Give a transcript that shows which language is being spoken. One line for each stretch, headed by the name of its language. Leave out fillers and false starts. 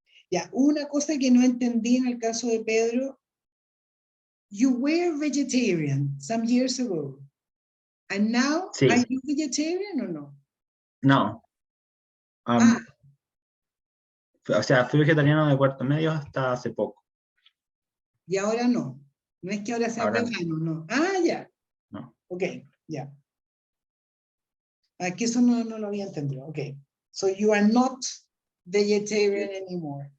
Spanish: Ya, una cosa que no entendí en el caso de Pedro.
English: You were vegetarian some years ago. And now,
Spanish: Sí.
English: are you vegetarian or no?
Spanish: No. Ah, O sea, fui vegetariano de cuarto medio hasta hace poco. y ahora no. No es que ahora sea Ahora no. vegano, no. Ah, ya. No. Ok, ya. Aquí eso no lo había entendido.
English: Ok. So you are not vegetarian anymore.